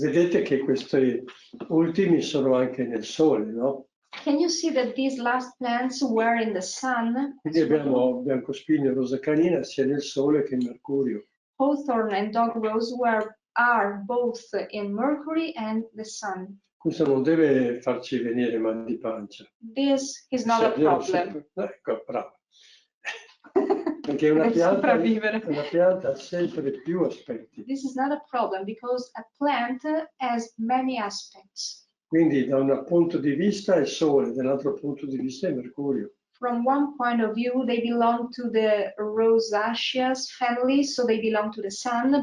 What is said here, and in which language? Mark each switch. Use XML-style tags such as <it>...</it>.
<it>vedete che questi ultimi sono anche nel sole, no?</it> <en>Can you see that these last plants were in the sun?</en> <it>Quindi abbiamo biancospino e rosa canina sia nel sole che in Mercurio.</it> <en>Hawthorn and dog rose are both in Mercury and the sun.</en> <it>Questo non deve farci venire mal di pancia.</it> <en>This is not a problem.</en> <it>Ecco, bravo. Perché una pianta ha sempre più aspetti.</it> <en>This is not a problem because a plant has many aspects.</en> <it>Quindi da un punto di vista è il Sole, dall'altro punto di vista è Mercurio.</it> <en>From one point of view, they belong to the Rosaceae family, so they belong to the sun.</en>